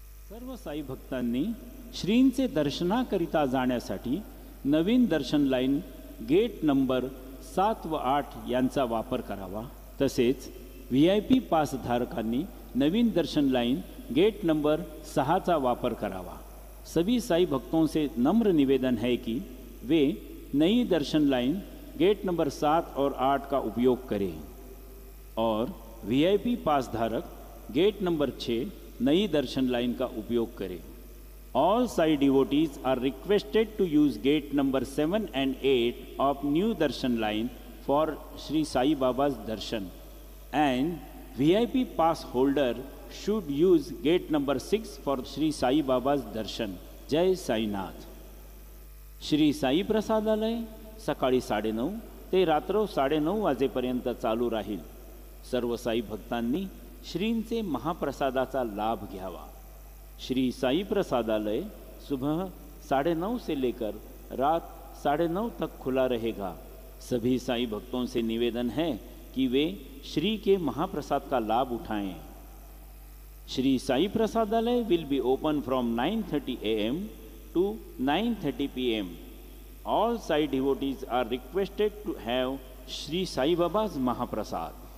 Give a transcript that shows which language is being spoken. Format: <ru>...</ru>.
<mr>सर्व साई भक्तांनी श्रींचे दर्शनाकरिता जाण्यासाठी नवीन दर्शन लाईन गेट नंबर 7 व 8 यांचा वापर करावा। तसेच VIP पास धारकांनी नवीन दर्शन लाइन गेट नंबर 6 चा वापर करावा।</mr> <hi>सभी साई भक्तों से नम्र निवेदन है कि वे नई दर्शन लाइन गेट नंबर 7 और 8 का उपयोग करें और VIP पास धारक गेट नंबर 6 नई दर्शन लाइन का उपयोग करें।</hi> <en>All Sai devotees are requested to use gate number 7 and 8 of new darshan line for Sri Sai Baba's darshan, and VIP pass holder should use gate number 6 for Sri Sai Baba's darshan.</en> <mr>जय साईनाथ। श्री साई प्रसादालय सकाळी 9:30 ते रात्र 9:30 वाजेपर्यंत चालू राहील। सर्व साई भक्तांनी श्रींचे महाप्रसादाचा लाभ घ्यावा।</mr> <hi>श्री साई प्रसादालय सुबह 9:30 से लेकर रात 9:30 तक खुला रहेगा। सभी साई भक्तों से निवेदन है कि वे श्री के महाप्रसाद का लाभ उठाएं।</hi> <en>Shri Sai Prasadalaya will be open from 9:30 AM to 9:30 PM. All Sai devotees are requested to have Sri Sai Baba's Mahaprasad.</en>